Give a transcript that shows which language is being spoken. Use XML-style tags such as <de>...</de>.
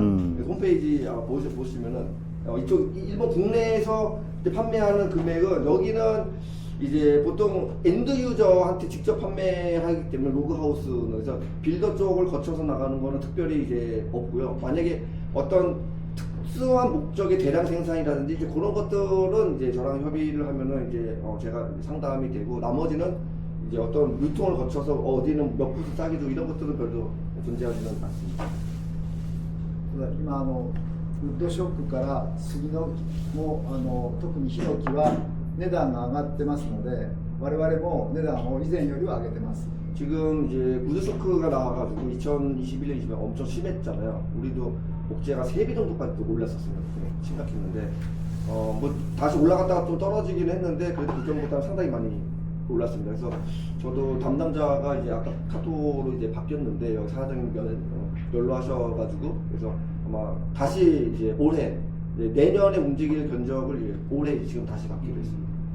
<ko>그래서 홈페이지 보시면은 이쪽 일본 국내에서 이제 판매하는 금액은 여기는 이제 보통 엔드 유저한테 직접 판매하기 때문에 로그하우스는 그래서 빌더 쪽을 거쳐서 나가는 거는 특별히 이제 없고요. 만약에 어떤 특수한 목적의 대량 생산이라든지 이제 그런 것들은 이제 저랑 협의를 하면은 이제 제가 상담이 되고 나머지는 이제 어떤 유통을 거쳐서 어디는 몇 푸스 싸게 주고 이런 것들은 별로 존재하지는 않습니다.</ko> <ja>今ウッドショックから杉のも特にヒノキは値段が上がってますので我々も値段を以前よりは上げてます。</ja> <ko>지금 이제 우드 쇼크가 나와가지고 2021년 20년 엄청 심했잖아요. 우리도 목재가 3배 정도까지 또 올랐었어요. 심각했는데 뭐 다시 올라갔다가 또 떨어지긴 했는데 그래도 그전보다는 상당히 많이 올랐습니다. 그래서 저도 담당자가 이제 아까 카톡으로 이제 바뀌었는데 여기 사장님 연로하셔가지고 그래서 아마 다시 이제 올해 내년에 움직일 견적을 올해 지금 다시 받기로 했습니다.</ko>